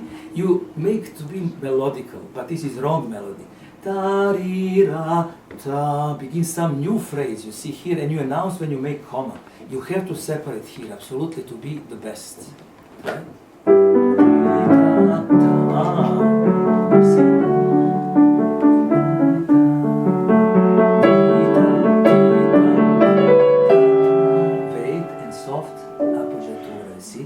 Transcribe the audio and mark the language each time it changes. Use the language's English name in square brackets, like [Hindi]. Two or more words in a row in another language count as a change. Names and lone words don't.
[English] You make to be melodical, but this is wrong melody. Ta-ri-ra, ta, begin some new phrase, you see here, and you announce when you make comma. You have to separate here, absolutely, to be the best. Right? You see? Vague and soft appoggiatura, you see?